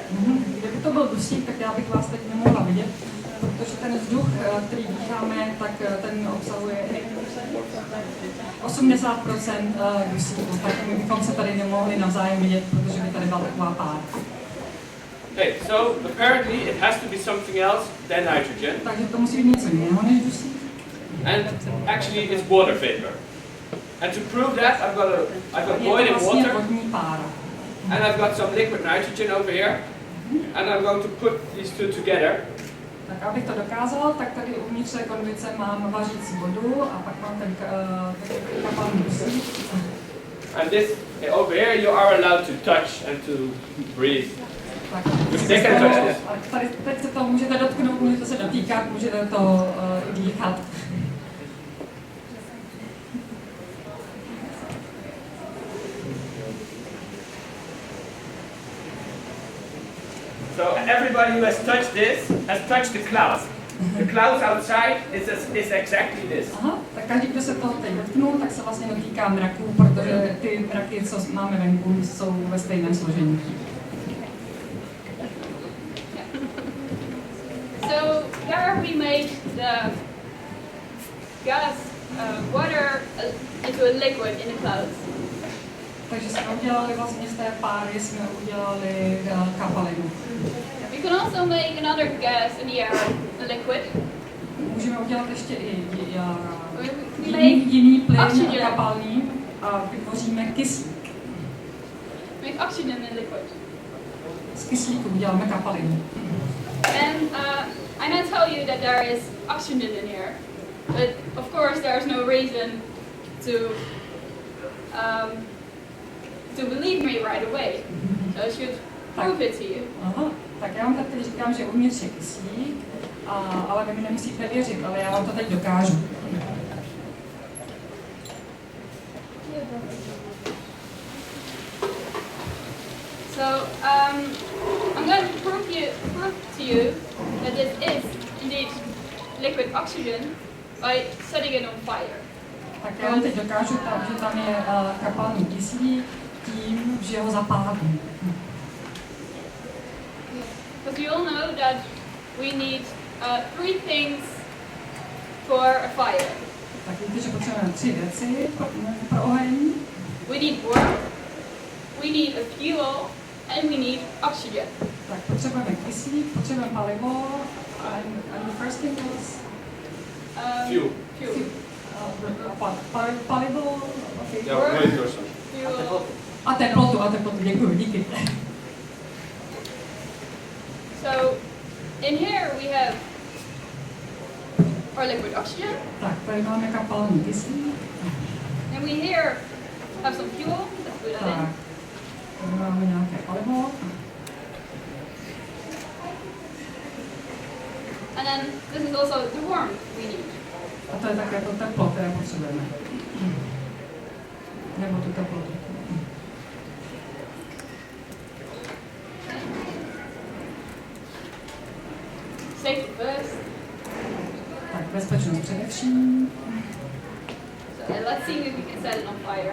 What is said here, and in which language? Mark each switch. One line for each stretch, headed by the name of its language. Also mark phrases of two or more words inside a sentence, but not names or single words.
Czech: Kdyby to byl dusík, tak já bych vás teď nemohla vidět, protože ten vzduch, který dýcháme, tak ten obsahuje 80% dusíku, tak my bychom se tady nemohli navzájem vidět, protože by tady byla taková pára.
English: Okay, so apparently it has to be something else than nitrogen.
Czech: Takže to musí být něco jiného než dusík.
English: And actually it's water vapor. And to prove that, I've got boiling
Czech: vlastně
English: water,
Czech: vodní pára.
English: and I've got some liquid nitrogen over here, and I'm going to put these two together.
Czech: Tak abych to dokázal, tak tady uvnitř té konvice mám vařící vodu a pak mám ten kapalný dusík.
English: And this, over here you are allowed to touch and to breathe.
Czech: Tak,
English: They can touch this.
Czech: tady teď se to můžete dotknout, můžete se dotýkat, můžete to dýchat.
English: So everybody who has touched this has touched the clouds. The clouds outside is exactly this.
Czech: Aha, tak každý, kdo se toho teď dotknul, tak se vlastně dotýká mraků, protože ty mraky, co máme venku, jsou ve stejném složení.
English: So there we make the gas, water into a liquid in the clouds.
Czech: Takže jsme udělali vlastně z té páry, jsme udělali kapalinu.
English: We can also make another gas in the air, a liquid.
Czech: Můžeme udělat ještě i
English: We
Czech: jiný plyn
English: oxygen.
Czech: kapalný a vytvoříme kyslík.
English: make oxygen in liquid.
Czech: Z kyslíku uděláme kapalinu.
English: And I now tell you that there is oxygen in here, but of course there's no reason to believe me right away. So I should prove it to you.
Czech: Aha, tak já vám teď říkám, že uvnitř je kyslík, ale vy mi nemusíte věřit, ale já vám to teď dokážu.
English: So I'm going to prove to you that this is indeed liquid oxygen by setting it on fire.
Czech: Tak já vám teď dokážu, že tam je kapalný kyslík tím, že ho zapálím.
English: Because you all know that we need 3 things for a fire.
Czech: Tak víte, že potřebujeme 3 věci pro oheň.
English: We need warmth, we need a fuel, and we need oxygen.
Czech: Tak potřebujeme kyslík, potřebujeme palivo,
English: and the first thing was Fuel.
Czech: palivo, okay.
English: Yeah, wait or something. Fuel.
Czech: A teplotu, děkuji, díky.
English: So in here we have our liquid oxygen,
Czech: Tak, tady máme kapalný kyslík.
English: and we here have some fuel. Let's put that
Czech: Tak,
English: in.
Czech: tady máme nějaké palivo.
English: And then this is also the warmth we need.
Czech: A to je také to teplo, které potřebujeme. Nebo tu teplotu.
English: Safety first.
Czech: Tak, bezpečnost především.
English: So let's see if we can set it on fire.